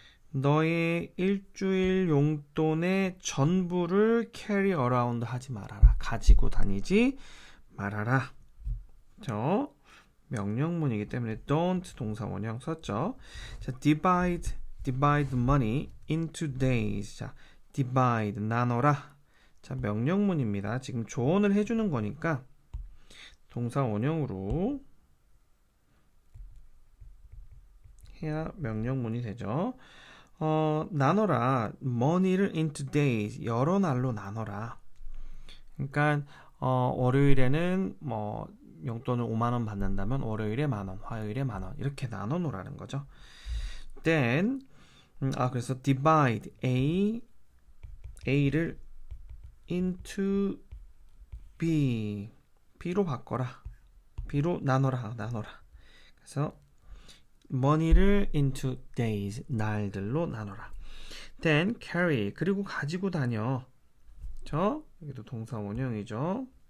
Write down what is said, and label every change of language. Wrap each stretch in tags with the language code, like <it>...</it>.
<ko>너의 일주일 용돈의 전부를 carry around 하지 말아라. 가지고 다니지 말아라. 저 명령문이기 때문에 don't 동사 원형 썼죠.</ko> <en>자, divide money into days.</en> <ko>자, divide 나눠라. 자, 명령문입니다. 지금 조언을 해주는 거니까 동사 원형으로 해야 명령문이 되죠. 나눠라. money를 into days. 여러 날로 나눠라. 그러니까 월요일에는 뭐 용돈을 5만 원 받는다면 월요일에 만 원, 화요일에 만 원 이렇게 나눠 놓으라는 거죠. Then 그래서 divide A를 into B로 바꿔라. B로 나눠라. 그래서 money를 into days, 날들로 나눠라. Then carry, 그리고 가지고 다녀. 그렇죠? 여기도 동사 원형이죠.</ko>